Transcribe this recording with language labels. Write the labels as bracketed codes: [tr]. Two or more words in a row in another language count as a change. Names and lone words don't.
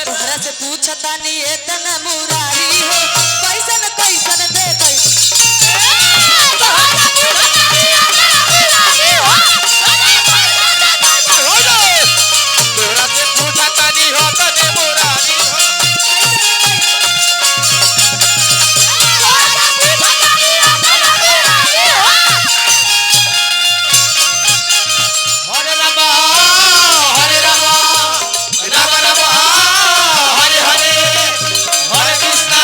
[bho] तोहरा से पूछता नी एतना मुरारी हो कैसन देखई तोरा से पूछता नहीं हो तने मुरारी हो [sa] हरे राम राम राम हरे हरे हरे कृष्णा